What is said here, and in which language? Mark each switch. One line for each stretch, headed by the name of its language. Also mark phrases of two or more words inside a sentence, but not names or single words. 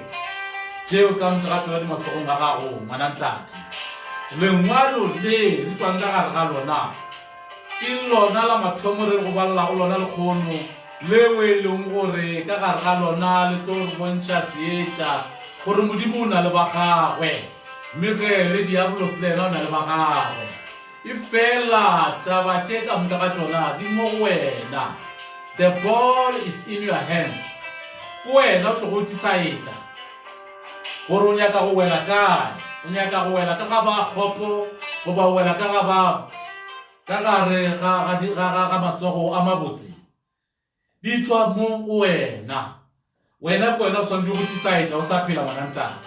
Northern Sotho: Tšeo ka mokagato ya dimatsogong ga gago ngwana ntate, lengwalo le le tswang ka gare ga lona ke lona la mathomo re go balelago lona lekgono leo e leng gore ka gare ga lona le tlo re bontšha seetša gore Modimo o na le ba gagwe, mme ge le diabolos le ena o na le ba gagwe. E fela taba tše ka moka ga tšona di mo go wena,
English: the ball is in your hands.
Northern Sotho: Ko wena o tlo go decide gore o nyaka go wela kae, o nyaka go wela ka ga bakgopo goba o wela ka gare ga matsogo a mabotse. Di tšwa mo go wena ko wena o swantse go decide o sa phela ngwana ntate.